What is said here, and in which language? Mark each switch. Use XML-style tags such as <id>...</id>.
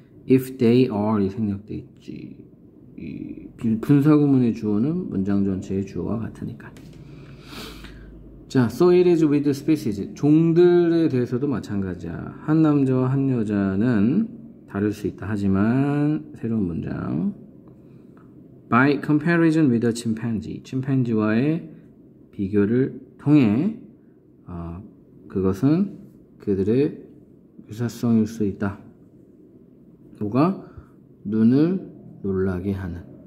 <en>if they are</en> <ko>이 생략돼 있지. 이 분사구문의 주어는 문장 전체의 주어와 같으니까. 자,</ko> <en>so it is with species.</en> <ko>종들에 대해서도 마찬가지야. 한 남자와 한 여자는 다를 수 있다. 하지만 새로운 문장.</ko> <en>By comparison with a chimpanzee.</en> <ko>침팬지와의 비교를 통해 그것은 그들의 유사성일 수 있다. 뭐가? 눈을 놀라게 하는.</ko>